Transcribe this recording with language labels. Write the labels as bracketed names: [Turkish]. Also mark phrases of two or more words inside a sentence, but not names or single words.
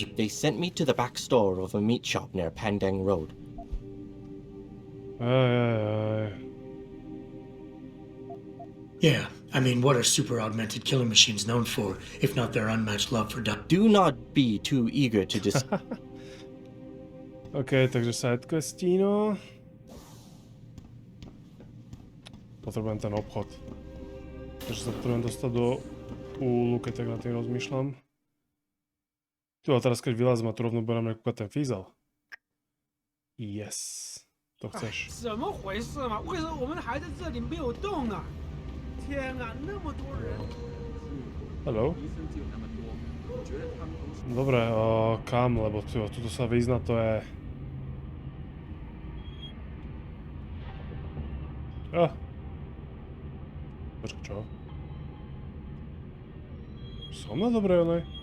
[English] They sent me to the back store of a meat shop near Pandang Road. Yeah, I mean, what are super augmented killing machines known for, if not their unmatched love for Doc? Do not be too eager to [Slovak] OK, takže sidequestino. Potrebujem ten obchod. Takže sa potrebujem dostať do úlu, keď tak nad tým rozmýšľam. Tu a teraz keď vylázem a tu rovno budem kúkať ten fízal. Yes. To chceš. [Chinese] 怎么回事嘛？为什么我们还在这里没有动啊？天啊，那么多人！ [Slovak] Hello. Dobre, kam? Lebo tuto sa vyznať to je... Počkaj, čo? Som na dobrej onej?